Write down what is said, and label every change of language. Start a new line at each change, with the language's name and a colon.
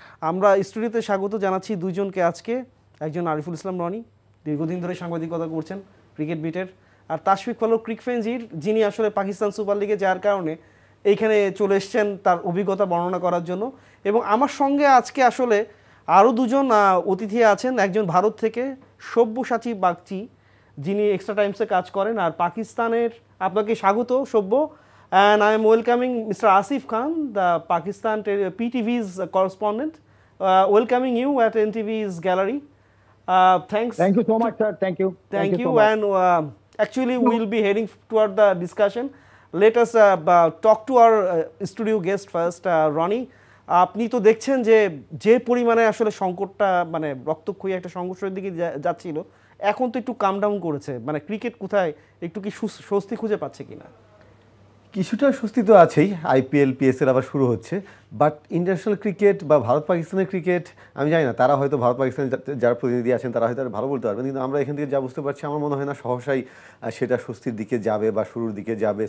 Bangla: আমরা স্টুডিওতে স্বাগত জানাচ্ছি দুইজনকে আজকে। একজন আরিফুল ইসলাম রনি, দীর্ঘদিন ধরে সাংবাদিকতা করছেন ক্রিকেট বিটের, আর তাশফিক ফালক ক্রিকফেনজির, যিনি আসলে পাকিস্তান সুপার লিগে যার কারণে এইখানে চলে এসছেন তার অভিজ্ঞতা বর্ণনা করার জন্য। এবং আমার সঙ্গে আজকে আসলে আরও দুজন অতিথি আছেন। একজন ভারত থেকে সব্যসাচী বাগচি, যিনি এক্সট্রা টাইমসে কাজ করেন, আর পাকিস্তানের। আপনাকে স্বাগত সব্য।
English: And I am welcoming Mr. Asif Khan, the Pakistan PTV's correspondent, welcoming you at NTV's gallery. Thanks. Thank you so much, sir. Thank you. Thank you. So much. And actually, we'll be heading toward the discussion. Let us talk to our studio guest first, Ronnie.
Bangla: আপনি তো দেখছেন যে পরিমাণে আসলে সংকটটা, মানে রক্তক্ষয়ী একটা সংঘর্ষের দিকে যাচ্ছিল, এখন তো একটু কাম ডাউন করেছে। মানে ক্রিকেট কোথায় একটু কি স্বস্তি খুঁজে পাচ্ছে কিনা? কিছুটা স্বস্তি তো আছেই, আইপিএল পিএসএল আবার শুরু হচ্ছে, বাট ইন্টারন্যাশনাল ক্রিকেট বা ভারত পাকিস্তানের ক্রিকেট আমি জানি না, তারা হয়তো ভারত পাকিস্তানের যারা প্রতিনিধি আছেন তারা হয়তো ভালো বলতে পারবেন, কিন্তু আমরা এখান থেকে যা বুঝতে পারছি আমার মনে হয় না সহসাই সেটা স্বস্তির দিকে যাবে বা শুরুর দিকে যাবে।